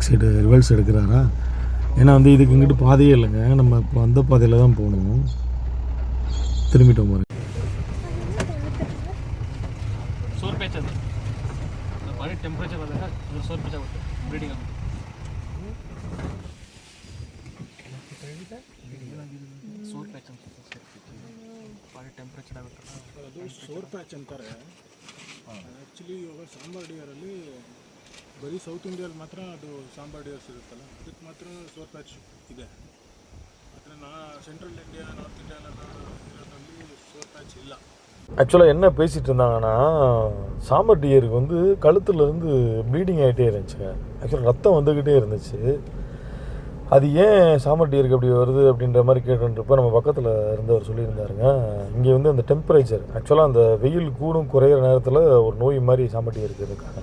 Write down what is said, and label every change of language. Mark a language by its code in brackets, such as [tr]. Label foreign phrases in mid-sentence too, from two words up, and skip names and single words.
[ta] இந்த [en] back side reverse [ta] எடுக்கிறாரா. ஏன்னா வந்து இதுக்கு இங்கிட்டு பாதையே இல்லைங்க, நம்ம இப்போ அந்த பாதையில் தான் போகணும். திரும்பிட்டோம் பாருங்க. [en] sore patch [kn] ಅದು [en] body temperature [kn] ಬಂದಾಗ ಅದು [en] sore patch [kn] ಆಗುತ್ತೆ ಬ್ಲೀಡಿಂಗ್ ಆಗುತ್ತೆ. [en] sore patch [kn] ಅಂತ [en] body temperature [kn] ಆಗುತ್ತೆ ಅದು [en] sore patch [kn] ಅಂತಾರೆ. ಆ್ಯಕ್ಚುಲಿ ಇವಾಗ ಸಾಂಬಾರ್ ಡಿಯರಲ್ಲಿ ಬರೀ ಸೌತ್ ಇಂಡಿಯಲ್ಲಿ ಮಾತ್ರ ಅದು [en] sambar deers [kn] ಇರುತ್ತಲ್ಲ, ಅದಕ್ಕೆ ಮಾತ್ರ [en] sore patch [kn] ಇದೆ. ಆದರೆ ಸೆಂಟ್ರಲ್ ಇಂಡಿಯಾ, ನಾರ್ತ್ ಇಂಡಿಯಾಲೆಲ್ಲ ಇರೋದ್ರಲ್ಲಿ [en] sore patch [kn] ಇಲ್ಲ. [ta] ஆக்சுவலாக என்ன பேசிகிட்டு இருந்தாங்கன்னா, சாம்பர் டியருக்கு வந்து கழுத்துலேருந்து ப்ளீடிங் ஆகிட்டே இருந்துச்சுங்க. ஆக்சுவலாக ரத்தம் வந்துக்கிட்டே இருந்துச்சு. அது ஏன் சாம்பர் டியருக்கு அப்படி வருது அப்படின்ற மாதிரி கேட்டுருப்போ நம்ம பக்கத்தில் இருந்தவர் சொல்லியிருந்தாருங்க, இங்கே வந்து அந்த டெம்பரேச்சர் ஆக்சுவலாக அந்த வெயில் கூடும் குறையிற நேரத்தில் ஒரு நோய் மாதிரி சாம்பர் டியருக்கு இருக்காங்க.